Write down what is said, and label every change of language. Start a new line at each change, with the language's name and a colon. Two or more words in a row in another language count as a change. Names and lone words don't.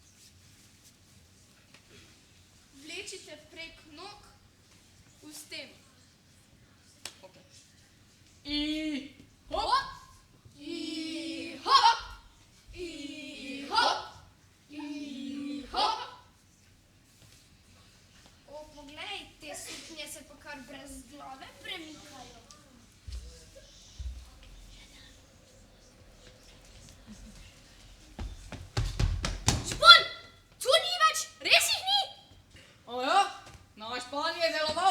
Slovenian: Vlečite prek nog v steno. Okay. I hop! I hop! I hop! I hop! O, poglej, te suknje se pa kar brez glave premikajo. Špon! Tu ni več, res jih ni? Ojo, naš plan je deloval.